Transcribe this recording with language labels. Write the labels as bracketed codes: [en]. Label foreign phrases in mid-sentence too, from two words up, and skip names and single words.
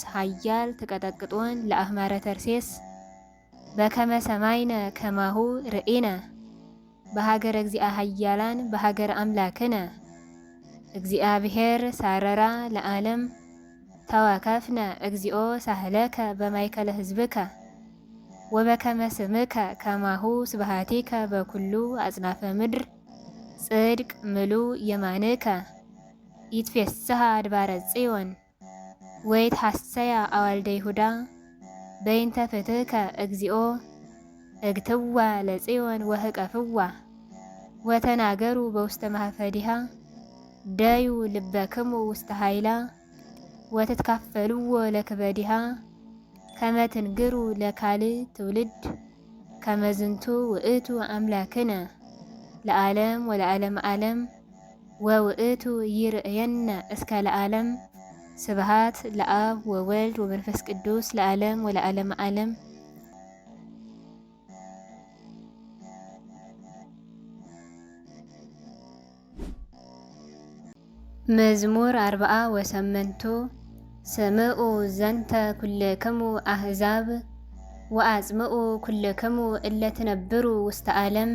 [gez] ኃያል ተቀጠቅጦን ለአህማረ ተርሴስ በከመ ሰማይነ ከማሁ ርኢነ በሀገረ እግዚአ ኃያላን በሀገረ አምላክነ እግዚአብሔር ሳረራ ለዓለም ተወከፍነ እግዚኦ ሳህለከ በማእከለ ሕዝብከ ወበከመ ስምከ ከማሁ ስብሐቲከ በኩሉ አጽናፈ ምድር ጽድቅ ምሉእ የማንከ ይትፌስሐ አድባረ ጽዮን ወይትሐሰያ አዋልደ ይሁዳ በይንተ ፍትሕከ እግዚኦ እግትዋ ለጽዮን ወህቀፍዋ ወተናገሩ በውስተ ማኅፈዲሃ ደዩ ልበክሙ ውስተ ኃይላ ወትትካፈልዎ ለክበዲሃ ከመ ትንግሩ ለካልእ ትውልድ ከመ ዝንቱ ውእቱ አምላክነ ለዓለም ወለዓለመ ዓለም ወውእቱ ይርእየነ እስከ ለዓለም። ስብሃት ለአብ ወወልድ ወመንፈስ ቅዱስ ለዓለም ወለዓለመ ዓለም። መዝሙር 48 ስምዑ ዘንተ ኩልክሙ አሕዛብ ወአጽምዑ ኩልክሙ እለ ትነብሩ ውስተ ዓለም